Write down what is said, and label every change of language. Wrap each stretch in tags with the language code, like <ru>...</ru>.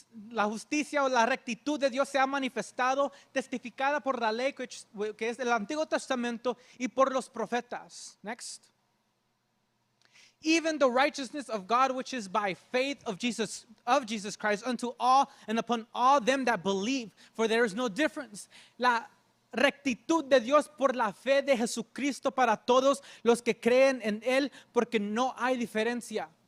<es>La justicia o la rectitud de Dios se ha manifestado, testificada por la ley que es el Antiguo Testamento y por los profetas.</es> <en>Next. Even the righteousness of God which is by faith of Jesus Christ unto all and upon all them that believe, for there is no difference.</en> <es>La rectitud de Dios por la fe de Jesucristo para todos los que creen en él, porque no hay diferencia.</es>